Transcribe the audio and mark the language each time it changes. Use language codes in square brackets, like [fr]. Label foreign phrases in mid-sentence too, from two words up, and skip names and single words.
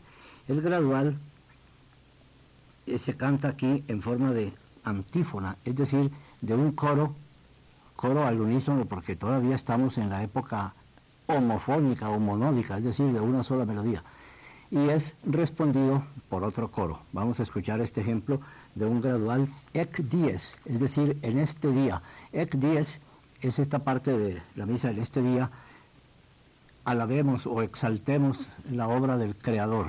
[es] El gradual se canta aquí en forma de antífona, es decir, de un coro al unísono, porque todavía estamos en la época homofónica o monódica, es decir, de una sola melodía, y es respondido por otro coro. Vamos a escuchar este ejemplo de un gradual [la] ec dies, [es] es decir, en este día. [la] Ec dies [es] es esta parte de la misa, en este día alabemos o exaltemos la obra del Creador.